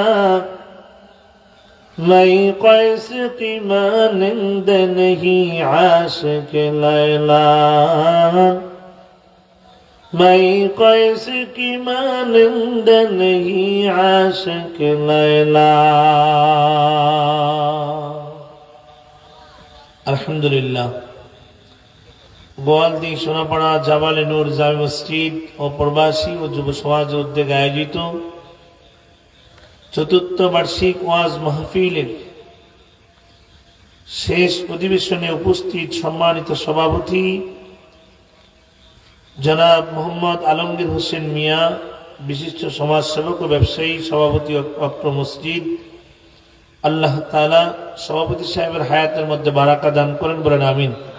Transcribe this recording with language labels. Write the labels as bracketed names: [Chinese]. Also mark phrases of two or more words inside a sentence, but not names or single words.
[Urdu] میں قیس کی مانند نہیں عاشق لیلا، میں قیس کی مانند نہیں عاشق لیلا۔ [Bangla] الحمدللہ গোয়ালদি সোনাপাড়া জাবালে নূর জামে মসজিদ ও প্রবাসী ও যুব সমাজের উদ্যোগে আয়োজিত চতুর্থ বার্ষিক ওয়াজ মাহফিলের শেষ অধিবেশনে উপস্থিত সম্মানিত সভাপতি জনাব মোহাম্মদ আলমগীর হোসেন মিয়া, বিশিষ্ট সমাজসেবক ও ব্যবসায়ী, সভাপতি অত্র মসজিদ, আল্লাহ তাআলা সভাপতি সাহেবের হায়াতের মধ্যে বারাকা দান করেন, বলেন আমিন।